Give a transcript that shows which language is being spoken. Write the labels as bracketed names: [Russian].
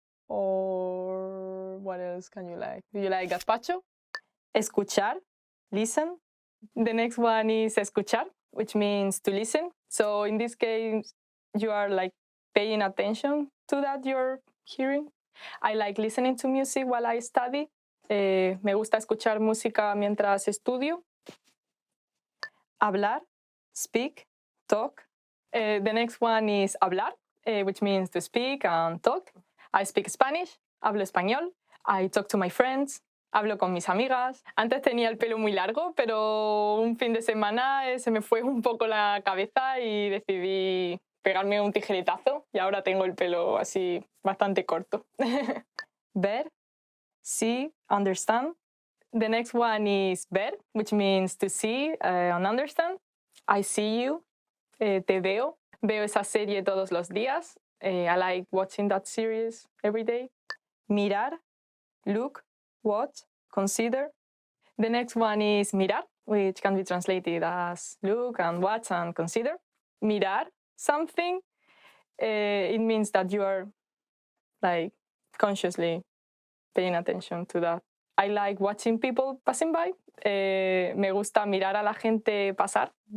[English] Or what else can you like? Do you like gazpacho? Escuchar, listen. The next one is escuchar, which means to listen. So in this case, you are like paying attention to that you're hearing. I like listening to music while I study. [Spanish] Me gusta escuchar música mientras estudio. [English] Hablar, speak, talk. The next one is hablar, which means to speak and talk. I speak Spanish, [Spanish] hablo español. [English] I talk to my friends, [Spanish] hablo con mis amigas. Antes tenía el pelo muy largo, pero un fin de semana se me fue un poco la cabeza y decidí pegarme un tijeretazo y ahora tengo el pelo así bastante corto. [English] Ver, see, understand. The next one is ver, which means to see and understand. I see you, [Spanish] te veo. Veo esa serie todos los días. [English] I like watching that series every day. Mirar, look, watch, consider. The next one is mirar, which can be translated as look and watch and consider. Mirar something, it means that you are like consciously paying attention to that. I like watching people passing by. [Spanish] Me gusta mirar a la gente pasar.